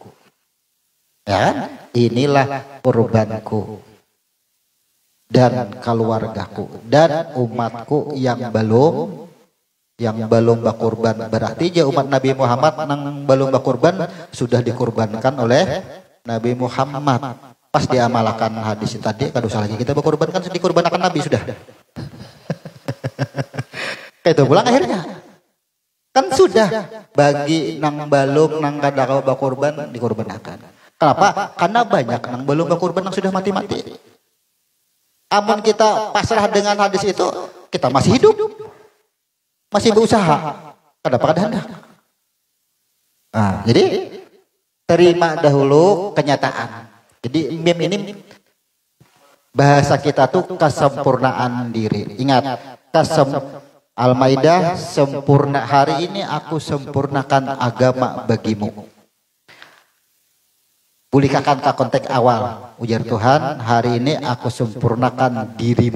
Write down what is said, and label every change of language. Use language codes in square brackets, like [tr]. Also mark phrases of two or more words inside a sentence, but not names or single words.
[id] Ya, inilah korbanku. Dan keluargaku dan umatku yang belum berkorban. Berarti ya umat Nabi Muhammad nang belum berkorban sudah dikorbankan oleh Nabi Muhammad. [bjn] Pas diamalkan hadis tadi, kada usah lagi kita berkorban, kan dikorbankan Nabi sudah. Kayak itu pulang akhirnya. Kan sudah bagi nang belum nang kada berkorban dikorbankan. [id] Kenapa? [bjn] Karena banyak nang belum berkorban nang sudah mati-mati. Amun kita pasrah dengan hadis itu, kita masih hidup, masih berusaha, kada hendak. [id] Nah, jadi terima dahulu kenyataan. Jadi mim ini bahasa kita tuh kesempurnaan diri. Ingat, Al-Maidah sempurna, hari ini aku sempurnakan agama bagimu. [bjn] Bulikahkan ke konteks awal, ujar Tuhan, hari ini aku sempurnakan dirimu.